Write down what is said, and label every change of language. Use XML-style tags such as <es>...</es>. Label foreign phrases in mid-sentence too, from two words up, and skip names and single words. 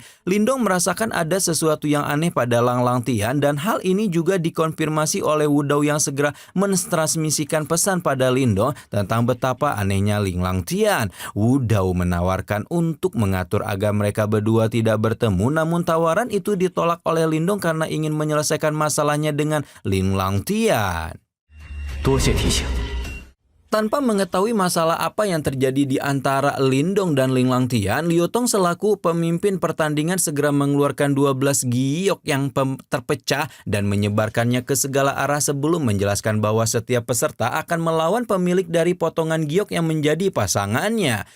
<id>Lindong merasakan ada sesuatu yang aneh pada Lang Lang Tian dan hal ini juga dikonfirmasi oleh Wudao yang segera mentransmisikan pesan pada Lindong tentang betapa anehnya Ling Lang Tian. Wudao menawarkan untuk mengatur agar mereka berdua tidak bertemu, namun tawaran itu ditolak oleh Lindong karena ingin menyelesaikan masalahnya dengan Ling Lang Tian.</id> <zh>多谢提醒。</zh> <id>Tanpa mengetahui masalah apa yang terjadi di antara Lindong dan Ling Lang Tian, Liu Tong selaku pemimpin pertandingan segera mengeluarkan 12 giok yang terpecah dan menyebarkannya ke segala arah sebelum menjelaskan bahwa setiap peserta akan melawan pemilik dari potongan giok yang menjadi pasangannya.</id>